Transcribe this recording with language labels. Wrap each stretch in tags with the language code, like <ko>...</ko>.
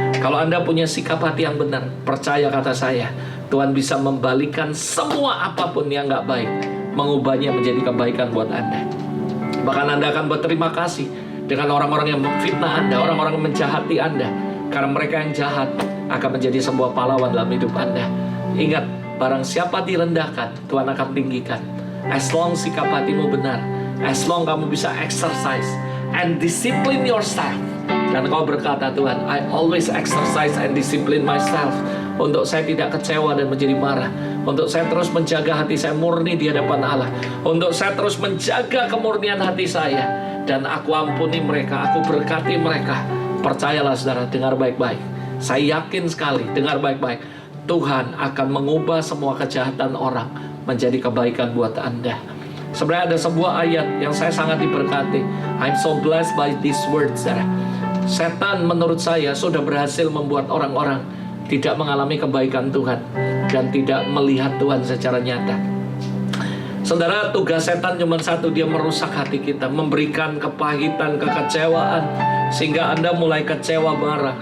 <id>Kalau Anda punya sikap hati yang benar, percaya kata saya, Tuhan bisa membalikan semua apapun yang gak baik, mengubahnya menjadi kebaikan buat Anda. Bahkan Anda akan berterima kasih dengan orang-orang yang memfitnah Anda, orang-orang yang menjahati Anda, karena mereka yang jahat akan menjadi sebuah pahlawan dalam hidup Anda. Ingat, barang siapa direndahkan, Tuhan akan tinggikan.</id> <en>As long</en> <id>sikap hatimu benar,</id> <en>as long</en> <id>kamu bisa</id> <en>exercise and discipline yourself.</en> <id>Dan kau berkata,</id> <en>Tuhan, I always exercise and discipline myself.</en> <id>Untuk saya tidak kecewa dan menjadi marah. Untuk saya terus menjaga hati saya murni di hadapan Allah. Untuk saya terus menjaga kemurnian hati saya. Dan aku ampuni mereka, aku berkati mereka. Percayalah saudara, dengar baik-baik. Saya yakin sekali, dengar baik-baik. Tuhan akan mengubah semua kejahatan orang menjadi kebaikan buat Anda. Sebenarnya ada sebuah ayat yang saya sangat diberkati.</id> <en>I'm so blessed by these words, saudara.</en> <id>Setan menurut saya sudah berhasil membuat orang-orang tidak mengalami kebaikan Tuhan dan tidak melihat Tuhan secara nyata. Saudara, tugas setan cuma satu, dia merusak hati kita, memberikan kepahitan, kekecewaan, sehingga Anda mulai kecewa, marah.</id>